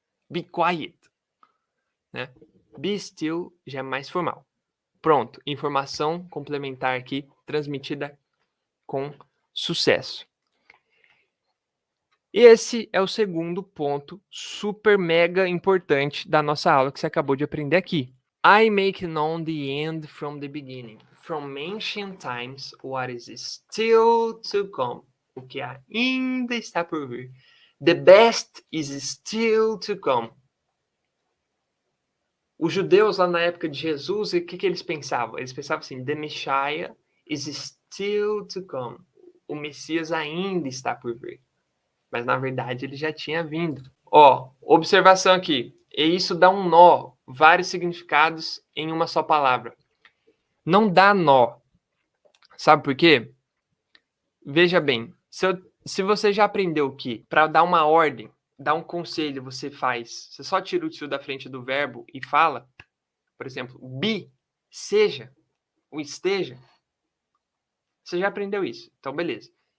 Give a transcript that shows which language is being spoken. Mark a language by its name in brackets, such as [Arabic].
[English] Be quiet. [Portuguese] Né? Be still já é mais formal. Pronto, informação complementar aqui, transmitida com sucesso. Esse é o segundo ponto super mega importante da nossa aula que você acabou de aprender aqui. [English] I make known the end from the beginning, from ancient times what is still to come. [Portuguese] O que ainda está por vir. [English] The best is still to come. [Portuguese] Os judeus lá na época de Jesus, o que eles pensavam? Eles pensavam assim, [English] the Messiah is still to come. [Portuguese] O Messias ainda está por vir. Mas na verdade ele já tinha vindo. Ó, observação aqui. E isso dá um nó, vários significados em uma só palavra. Não dá nó. Sabe por quê? Veja bem, se você já aprendeu que para dar uma ordem, dar um conselho, você só tira o tio da frente do verbo e fala, por exemplo, be, seja, o esteja. Você já aprendeu isso. Então, beleza.